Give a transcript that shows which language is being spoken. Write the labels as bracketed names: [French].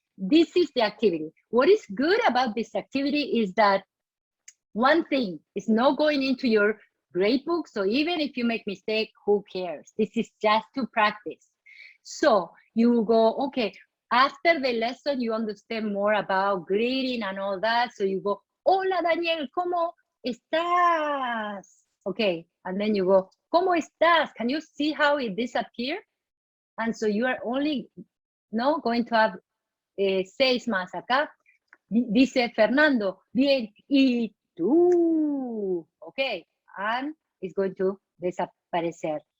[English] This is the activity. What is good about this activity is that one thing is not going into your grade book. So even if you make mistake, who cares? This is just to practice. So you go, okay, after the lesson, you understand more about greeting and all that. So you go, [Spanish] hola, Daniel, ¿cómo estás? [English] Okay, and then you go, [Spanish] ¿cómo estás? [English] Can you see how it disappeared? And so you are only going to have 6 [Spanish] más acá. Dice Fernando, bien, y tú. [English] Okay, and it's going to [Spanish] desaparecer.